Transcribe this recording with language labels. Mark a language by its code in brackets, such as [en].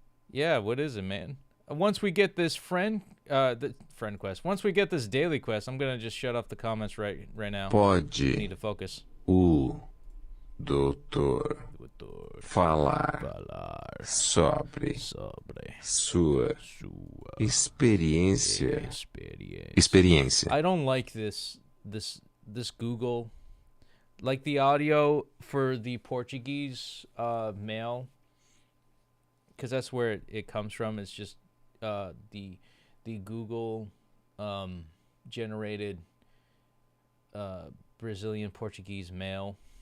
[en] Yeah, what is it, man? Once we get this the friend quest. Once we get this daily quest, I'm gonna just shut off the comments right now. I need [pt] Pode [en] to focus. [pt] o doutor falar sobre sua experiência? Experiência. [en] I don't like this Google, like the audio for the Portuguese mail, because that's where it comes from. It's just the Google generated Brazilian Portuguese mail.